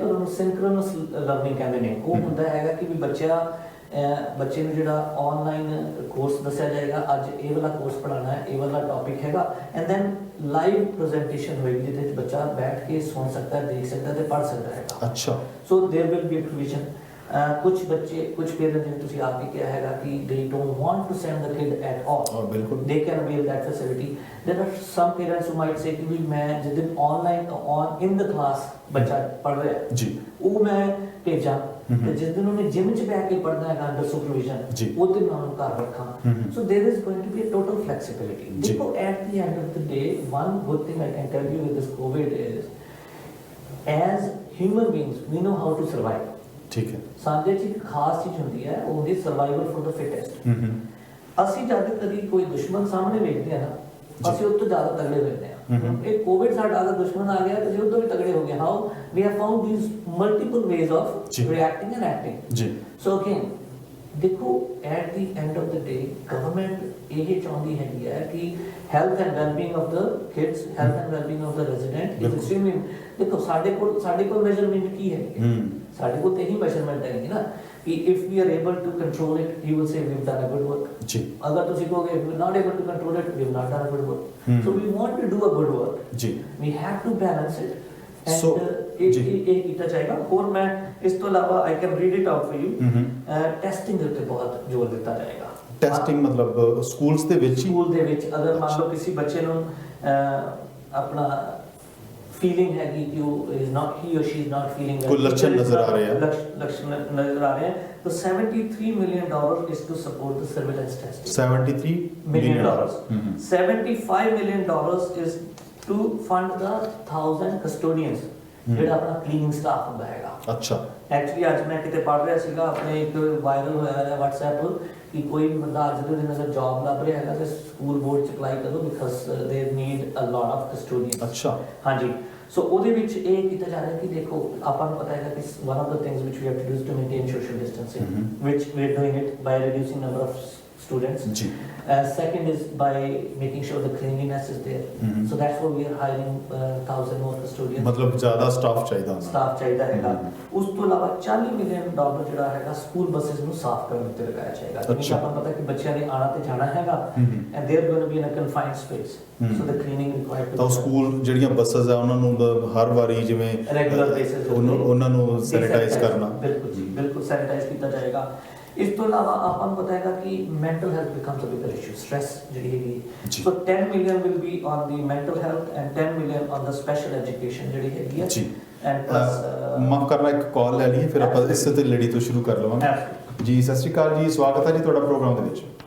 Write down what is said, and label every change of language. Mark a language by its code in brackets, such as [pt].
[pa] ਔਰ ਉਹਨੂੰ ਸਿੰਕਰਨਸ ਲਰਨਿੰਗ ਕਹਿੰਦੇ ਨੇ। ਉਹ ਹੁੰਦਾ ਹੈਗਾ ਕਿ ਵੀ ਬੱਚੇ ਨੂੰ ਜਿਹੜਾ ਆਨਲਾਈਨ ਕੋਰਸ ਦੱਸਿਆ ਜਾਏਗਾ, ਅੱਜ ਇਹ ਵਾਲਾ ਕੋਰਸ ਪੜ੍ਹਾਉਣਾ ਹੈ, ਇਹ ਵਾਲਾ ਟੌਪਿਕ ਹੈਗਾ, ਐਂਡ ਦੈਨ ਲਾਈਵ ਪ੍ਰੈਜੈਂਟੇਸ਼ਨ ਹੋਏਗੀ ਜਿਹਦੇ ਵਿੱਚ ਬੱਚਾ ਬੈਠ ਕੇ ਸੁਣ ਸਕਦਾ ਹੈ, ਦੇਖ ਸਕਦਾ ਹੈ ਤੇ ਪੜ੍ਹ ਸਕਦਾ ਹੈਗਾ। ਅੱਛਾ। [en] So there will be provision. [pa] ਕੁਝ ਬੱਚੇ, ਕੁਝ ਪੇਰੈਂਟਸ ਜਿਵੇਂ ਤੁਸੀਂ ਆਪ ਹੀ ਕਿਹਾ ਹੈਗਾ ਕਿ [en] they don't want to send the kid at all, [pa] ਬਿਲਕੁਲ [en] they can avail that facility. There are some parents who might say [pa] ਕਿ ਵੀ ਮੈਂ ਜਿਸ ਦਿਨ ਆਨਲਾਈਨ [en] in the class [pa] ਬੱਚਾ ਪੜ੍ਹ ਰਿਹਾ ਜੀ, ਉਹ ਮੈਂ ਭੇਜਾਂ, ਤੇ ਜਿਸ ਦਿਨ ਉਹਨੇ ਜਿਮ 'ਚ ਬੈਠ ਕੇ ਪੜ੍ਹਨਾ ਹੈਗਾ ਅੰਡਰ ਸੁਪਰਵਿਜ਼ਨ, ਉਹਦੇ ਨਾਲ ਉਹਨੂੰ ਘਰ ਰੱਖਾਂ। [en] So there is going to be a total flexibility. [pa] ਦੇਖੋ, [en] at the end of the day, one good thing I can tell you with this COVID is, as human beings, we know how to survive. [pa] ਠੀਕ ਹੈ। ਸਾਡੇ 'ਚ ਇੱਕ ਖਾਸ ਚੀਜ਼ ਹੁੰਦੀ ਹੈ, ਉਹ ਹੁੰਦੀ [en] Survival for the fittest. [pa] ਅਸੀਂ ਜਦ ਕਦੀ ਕੋਈ ਦੁਸ਼ਮਣ ਸਾਹਮਣੇ ਵੇਖਦੇ ਆ ਨਾ, ਅਸੀਂ ਉਹ ਤੋਂ ਜ਼ਿਆਦਾ ਤਗੜੇ ਹੋਏ ਆ। ਇਹ ਕੋਵਿਡ ਸਾਡਾ ਅਗਰ ਦੁਸ਼ਮਣ ਆ ਗਿਆ ਤਾਂ ਅਸੀਂ ਉਹ ਤੋਂ ਵੀ ਤਗੜੇ ਹੋ ਗਏ। [en] How we have found these multiple ways of reacting and acting ਜੀ। So again [pa] ਦੇਖੋ [en] at the end of the day government [pa] ਇਹ ਚਾਹੁੰਦੀ ਹੈਗੀ ਹੈ ਕਿ [en] Health and wellbeing of the kids, health and wellbeing of the resident is extremely. [pa] ਦੇਖੋ ਸਾਡੇ ਕੋਲ ਮੈਜ਼ਰਮੈਂਟ ਕੀ ਹੈ, ਸਾਡੇ ਕੋਲ ਤੇ ਇਹੀ ਮੈਜ਼ਰਮੈਂਟ ਹੈਗੀ ਨਾ ਕਿ [en] If we are able to control it you will say we have done a good work. [pa] ਜੀ ਅਗਰ ਤੁਸੀਂ ਕਹੋਗੇ [en] We not able to control it we have not done a good work. So we want to do a good work, [pa] ਜੀ [en] We have to balance it. So, [pa] ਇਹ ਕੀਤਾ ਜਾਏਗਾ। ਹੋਰ ਮੈਂ ਇਸ ਤੋਂ ਇਲਾਵਾ [en] I can read it out for you. [pa] Testing ਦੇ ਉੱਤੇ ਬਹੁਤ ਜ਼ੋਰ ਦਿੱਤਾ ਜਾਏਗਾ। ਟੈਸਟਿੰਗ ਮਤਲਬ ਸਕੂਲਸ ਦੇ ਵਿੱਚ ਹੀ? ਸਕੂਲ ਦੇ ਵਿੱਚ ਅਗਰ ਮੰਨ ਲਓ ਕਿਸੇ ਬੱਚੇ ਨੂੰ ਆਪਣਾ ਫੀਲਿੰਗ ਹੈਗੀ ਕਿ ਉਹ [en] is not, he or she is not feeling [pa] ਕੋਈ ਲੱਛਣ ਨਜ਼ਰ ਆ ਰਹੇ ਆ, ਲੱਛਣ ਨਜ਼ਰ ਆ ਰਹੇ ਆ, ਤਾਂ [en] $73 million is to support the surveillance testing. $73 million. $75 million is to fund the 1,000 custodians [pa] ਜਿਹੜਾ ਆਪਣਾ ਕਲੀਨਿੰਗ ਸਟਾਫ ਹੁੰਦਾ ਹੈਗਾ। ਅੱਛਾ। ਐਕਚੁਅਲੀ ਅੱਜ ਮੈਂ ਕਿਤੇ ਪੜ੍ਹ ਰਿਹਾ ਸੀਗਾ, ਆਪਣੇ ਇੱਕ ਵਾਇਰਲ ਹੋਇਆ ਹੈ WhatsApp ਕਿ ਕੋਈ ਬੰਦਾ ਅੱਜ ਦੇ ਦਿਨ ਅਗਰ ਜੌਬ ਲੱਭ ਰਿਹਾ ਹੈਗਾ ਤੇ ਸਕੂਲ ਬੋਰਡ ਚ ਅਪਲਾਈ ਕਰੋ [en] Because they need a lot of custodians. [pa] ਅੱਛਾ। ਹਾਂਜੀ, ਸੋ ਉਹਦੇ ਵਿੱਚ ਇਹ ਕੀਤਾ ਜਾ ਰਿਹਾ ਕਿ ਦੇਖੋ ਆਪਾਂ ਨੂੰ ਪਤਾ ਹੈਗਾ ਕਿ [en] One of the things which we have to do to maintain social distancing which we are doing it by reducing number of students. [pa] ਜੀ। [en] Second is by making sure the cleanliness is there. So that's why we are hiring 1,000 more custodians. [pa] ਮਤਲਬ ਜ਼ਿਆਦਾ staff ਚਾਹੀਦਾ ਹੁੰਦਾ। Staff ਚਾਹੀਦਾ ਹੈਗਾ। ਉਸ ਤੋਂ ਇਲਾਵਾ $40 million ਜਿਹੜਾ ਹੈਗਾ ਸਕੂਲ ਬੱਸਸ ਨੂੰ ਸਾਫ਼ ਕਰਨ ਉੱਤੇ ਲਗਾਇਆ ਜਾਏਗਾ। ਜਿਵੇਂ ਆਪਾਂ ਨੂੰ ਪਤਾ ਕਿ ਬੱਚਿਆਂ ਨੇ ਆਣਾ ਤੇ ਜਾਣਾ ਹੈਗਾ [en] and they are going to be in a confined space. So the cleaning required [pa] ਤਾਂ ਸਕੂਲ ਜਿਹੜੀਆਂ ਬੱਸਸ ਆ ਉਹਨਾਂ ਨੂੰ ਹਰ ਵਾਰੀ ਜਿਵੇਂ ਰੈਗੂਲਰ ਬੇਸਿਸ ਉਹਨਾਂ ਨੂੰ ਸੈਨੀਟਾਈਜ਼ ਕਰਨਾ। ਬਿਲਕੁਲ ਜੀ, ਬਿਲਕੁਲ ਸੈਨੀਟਾਈਜ਼ ਕੀਤਾ ਜਾਏਗਾ। ਇਸ ਤੋਂ ਇਲਾਵਾ ਆਪਾਂ ਨੂੰ ਪਤਾ ਹੈਗਾ ਕਿ ਮੈਂਟਲ ਹੈਲਥ [en] becomes a bigger issue, [pa] ਸਟ੍ਰੈਸ ਜਿਹੜੀ ਹੈਗੀ। [en] so $10 million will be on the mental health and $10 million on the special education [pa] ਜਿਹੜੀ ਹੈਗੀ ਹੈ। ਜੀ। [en] and plus [pa] ਮਾਫ ਕਰਨਾ, ਇੱਕ ਕਾਲ ਲੈ ਲਈਏ ਫਿਰ ਆਪਾਂ ਇਸੇ ਤੇ ਲੜੀ ਤੋਂ ਸ਼ੁਰੂ ਕਰ ਲਵਾਂਗੇ। ਜੀ ਸਤਿ ਸ਼੍ਰੀ ਅਕਾਲ ਜੀ, ਸਵਾਗਤ ਹੈ ਜੀ ਤੁਹਾਡਾ ਪ੍ਰੋਗਰਾਮ ਦੇ ਵਿੱਚ।